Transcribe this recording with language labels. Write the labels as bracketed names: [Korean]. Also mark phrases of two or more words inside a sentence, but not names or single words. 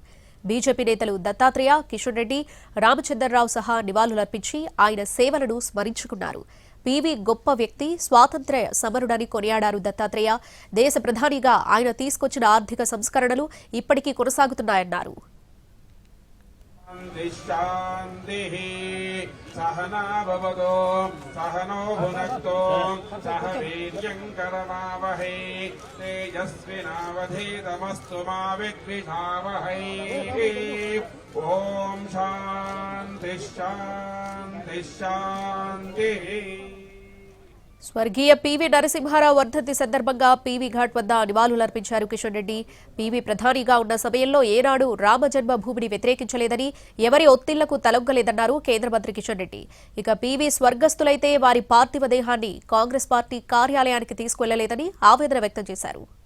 [Telugu] బీజేపీ నేతలు దత్తాత్రేయ, కిషన్ రెడ్డి, రామచంద్రరావు సహా నివాళులర్పించి ఆయన సేవలను స్మరించుకున్నారు. పీవీ గొప్ప వ్యక్తి, స్వాతంత్ర్య సమరుడని కొనియాడారు దత్తాత్రేయ. దేశ ప్రధానిగా ఆయన తీసుకొచ్చిన ఆర్థిక సంస్కరణలు ఇప్పటికీ కొనసాగుతున్నాయన్నారు. [Sanskrit] सहना भवतो सहनो भुनक्तो सह वीर्यं करवावहै तेजस्विनावधीतमस्तु मा विद्विषावहै। ओम शांति शांति शांति। [Telugu] స్వర్గీయ పివి నరసింహారావు వర్ధంతి సందర్భంగా పీవీ ఘాట్ వద్ద నివాళులర్పించారు కిషన్ రెడ్డి. పీవీ ప్రధానిగా ఉన్న సమయంలో ఏనాడు రామజన్మభూమిని వ్యతిరేకించలేదని, ఎవరి ఒత్తిళ్లకు తలొగ్గలేదన్నారు కేంద్ర మంత్రి కిషన్ రెడ్డి. ఇక పీవీ స్వర్గస్థులైతే వారి పార్థివ దేహాన్ని కాంగ్రెస్ పార్టీ కార్యాలయానికి తీసుకువెళ్లలేదని ఆవేదన వ్యక్తం చేశారు.